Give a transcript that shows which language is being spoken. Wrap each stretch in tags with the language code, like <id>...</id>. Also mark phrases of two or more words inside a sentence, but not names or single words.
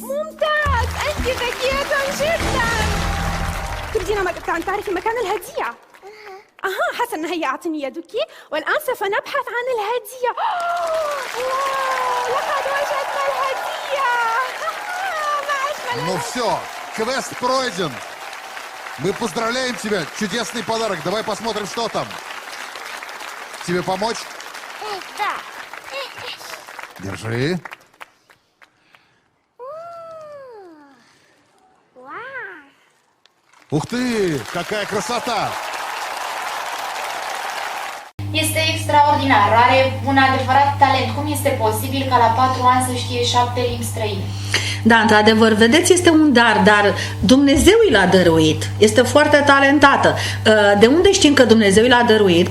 <ar>ممتاز، أنت ذكية جدا. تريدين أن تعرفي مكان الهدية؟ حسنا، هيا أعطني يدك والآن سوف نبحث عن الهدية. لقد وجدنا الهدية. ما أجمل.</ar> <ru>Ну все, квест пройден. Мы поздравляем тебя, чудесный подарок. Давай посмотрим, что там. Тебе помочь? Да. Держи. Ух ты, какая красота!</ru> <ro>Este extraordinar, are un adevărat talent. Cum este posibil ca la 4 ani să știe 7 limbi străine? Da, într-adevăr, vedeți, este un dar Dumnezeu i l-a dăruit. Este foarte talentată. De unde știm că Dumnezeu i l-a dăruit?</ro>